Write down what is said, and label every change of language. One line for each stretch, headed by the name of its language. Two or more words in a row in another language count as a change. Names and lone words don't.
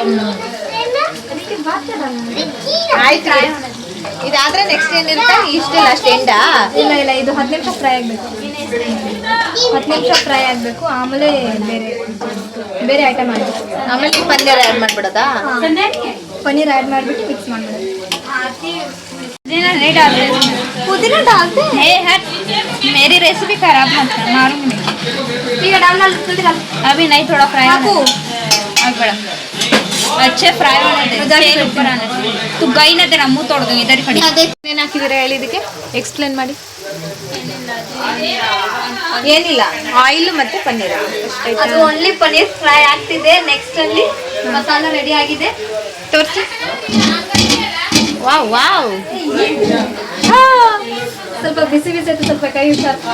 Kannada: ಆಯ್ತು. ಇದಾದ್ರೆ ನೆಕ್ಸ್ಟ್ ಏನಿರುತ್ತೆ? ಇಷ್ಟೇ
English: last end?
Kannada: ಇಲ್ಲ ಇಲ್ಲ, ಇದು 10 ನಿಮಿಷ ಫ್ರೈ ಆಗಬೇಕು. 10 ನಿಮಿಷ ಫ್ರೈ ಆಗಬೇಕು. ಆಮೇಲೆ ಬೇರೆ ಐಟಮ್ ಮಾಡಬೇಕು. ಆಮೇಲೆ ಈ ಪನ್ನೀರ್ ಆ್ಯಡ್ ಮಾಡ್ಬಿಡೋದಾ? ಪನ್ನೀರ್ ಆ್ಯಡ್ ಮಾಡಿಬಿಟ್ಟು ಮಿಕ್ಸ್ ಮಾಡಬೇಕು.
Hindi: पुदीना डालते हैं? हट, मेरी रेसिपी खराब मत कर, मारूंगी नहीं। ठीक है, डालना जल्दी डाल. अभी नहीं, थोड़ा फ्राई आपको अब बड़ा अच्छे फ्राई होने दे, तेल ऊपर आने दे. तू गई ना, तेरा मुंह तोड़ दूंगी. इधर ही खड़ी.
Kannada: ಏನ್ ಹಾಕಿದ್ದೀರಾ ಹೇಳಿ ಇದಕ್ಕೆ? ಎಕ್ಸ್ಪ್ಲೇನ್ ಮಾಡಿ. ಏನಿಲ್ಲ, ಆಯಿಲ್ ಮತ್ತೆ ಪನ್ನೀರ್ ಅದು ಓನ್ಲಿ ಪನ್ನೀರ್ ಫ್ರೈ ಆಗ್ತಿದೆ. ನೆಕ್ಸ್ಟ್ ಅಲ್ಲಿ ಮಸಾಲ ರೆಡಿ ಆಗಿದೆ. ತೋರಿಸಿ.
English: wow wow,
Kannada: ಸ್ವಲ್ಪ ಬಿಸಿ ಬಿಸಿ ಆಯ್ತು, ಸ್ವಲ್ಪ ಕೈ ಹುಷಾರ್.